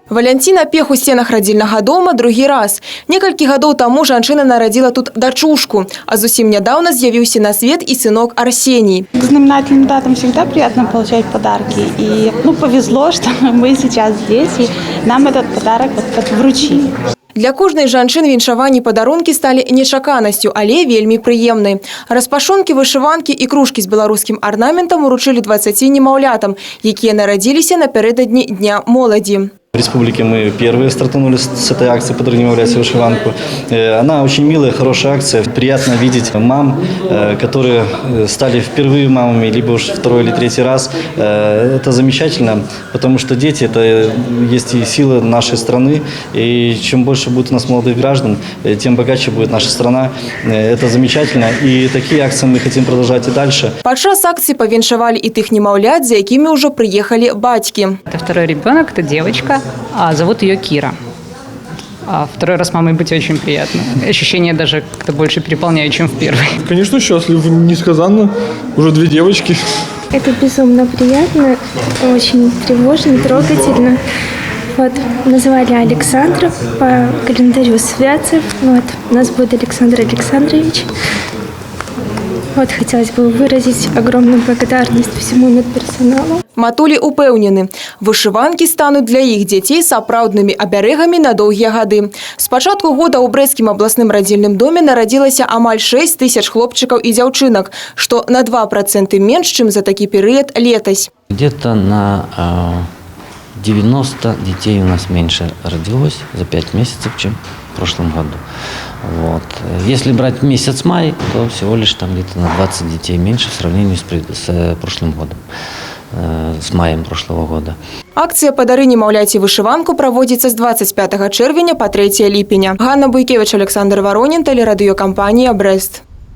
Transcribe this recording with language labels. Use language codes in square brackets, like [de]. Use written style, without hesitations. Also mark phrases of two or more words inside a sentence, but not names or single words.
[be] Валянціна пех у стенах радзільнага дома другі раз. Некалькі гадоў таму жанчына нарадзіла тут дачушку, а зусім нядаўна з'явіўся на свет і сынок Арсений. [ru] К знаменательным датам всегда приятно получать подарки. И повезло, что мы сейчас здесь, и нам этот подарок вручили. [be] Для кожнай жанчын віншаванні падарункі сталі нечаканасцю, але вельмі прыемнай. Распашонкі, вышыванкі і кружкі з беларускім арнаментам уручылі 20 немаўлятам, якія нарадзіліся напярэдадні Дня моладзі. [ru] В республике мы первые стартанули с этой акции «Подари немовляте вышиванку». Она очень милая, хорошая акция. Приятно видеть мам, которые стали впервые мамами, либо уж второй или третий раз. Это замечательно, потому что дети – это есть и сила нашей страны. И чем больше будет у нас молодых граждан, тем богаче будет наша страна. Это замечательно. И такие акции мы хотим продолжать и дальше. [be] Падчас акції павіншавалі і тых немаўлят, за якімі ўжо прыехалі бацькі. [ru] Это второй ребенок, это девочка. Зовут ее Кира. Второй раз мамой быть очень приятно. Ощущения даже как-то больше переполняют, чем в первый. Конечно, счастлив, несказанно. Уже 2 девочки. Это безумно приятно, очень тревожно, трогательно. Вот, называли Александра по календарю Святцев. Вот, у нас будет Александр Александрович. Вот, хотелось бы выразить огромную благодарность всему медперсоналу. [be] Матулі упэўнены, вышыванкі стануць для іх дзяцей сапраўднымі абярэгамі на доўгія гады. З пачатку года ў Брэсцкім абласным радзільным доме нарадзілася амаль 6 тысяч хлопчыкаў і дзяўчынак, што на 2% менш, чым за такі перыяд летась. [ru] Где-то на 90 детей у нас меньше родилось за 5 месяцев, чем в прошлом году. Вот. Если брать месяц май, то всего лишь там где-то на 20 детей меньше в сравнении с прошлым годом, с маем прошлого года. [be] Акцыя «Падары немаўляці вышыванку» праводзіцца з 25 чэрвеня па 3 ліпеня. Ганна Буйкевіч, Александр Воронін, тэлерадыёкампанія «Брэст».